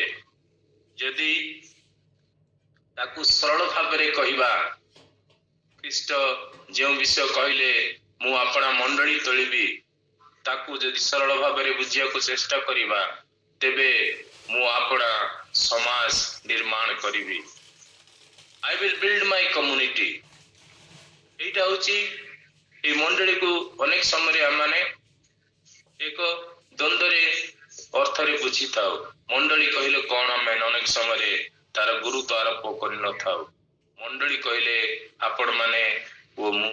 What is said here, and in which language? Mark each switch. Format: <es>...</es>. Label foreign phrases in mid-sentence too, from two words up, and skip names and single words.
<or>ଯଦି ତାକୁ ସରଳ ଭାବରେ କହିବା, ଖ୍ରୀଷ୍ଟ ଯେଉଁ ବିଷୟ କହିଲେ ମୁଁ ଆପଣା ମଣ୍ଡଳୀ ତୋଳିବି, ତାକୁ ଯଦି ସରଳ ଭାବରେ ବୁଝିବାକୁ ଚେଷ୍ଟା କରିବା, ତେବେ ମୁଁ ଆପଣା ସମାଜ ନିର୍ମାଣ କରିବି।</or> <en>I will build my community।</en> <or>ଏଇଟା ହଉଛି এই ମଣ୍ଡଳୀକୁ ଅନେକ ସମୟରେ ଆମମାନେ ଏକ ଦ୍ୱନ୍ଦ୍ୱରେ ଅର୍ଥରେ ବୁଝିଥାଉ। ମଣ୍ଡଳୀ କହିଲେ କଣ, ଆମେ ଅନେକ ସମୟରେ ତାର ଗୁରୁତ୍ୱ ଆରୋପ କରିନଥାଉ। ମଣ୍ଡଳୀ କହିଲେ ଆପଣ ମାନେ ଓ ମୁଁ।</or>